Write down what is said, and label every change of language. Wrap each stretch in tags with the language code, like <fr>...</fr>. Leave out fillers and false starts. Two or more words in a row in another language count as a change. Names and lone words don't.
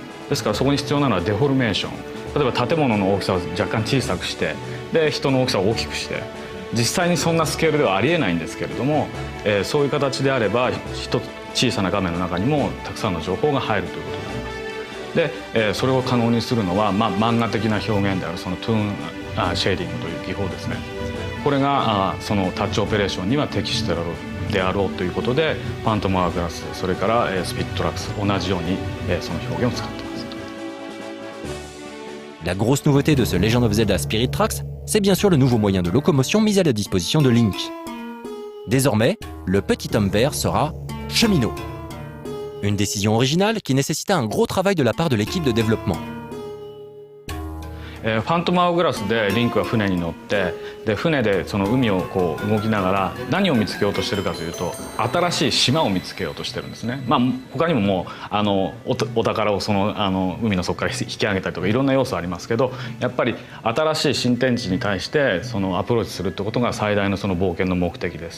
<ja>ですからそこに必要なのはデフォルメーション。例えば建物の大きさを若干小さくして、で人の大きさを大きくして、実際にそんなスケールではありえないんですけれども、そういう形であれば小さな画面の中にもたくさんの情報が入るということになります。で、それを可能にするのは、漫画的な表現であるそのトゥーンシェーディングという技法ですね。これがそのタッチオペレーションには適してであろうということで、ファントムアワーグラス、それからスピリットトラックス、同じようにその表現を使っています。</ja> <fr>La grosse nouveauté de ce Legend of Zelda Spirit Tracks, c'est bien sûr le nouveau moyen de locomotion mis à la disposition de Link. Désormais, le petit homme vert sera cheminot. Une décision originale qui nécessita un gros travail de la part de l'équipe de développement.</fr> <ja>ファントムアワーグラスでリンクは船に乗って、で船でその海を動きながら何を見つけようとしてるかというと、新しい島を見つけようとしてるんですね。他にももうお宝をその海の底から引き上げたりとかいろんな要素ありますけど、やっぱり新しい新天地に対してそのアプローチするってことが最大のその冒険の目的です。</ja>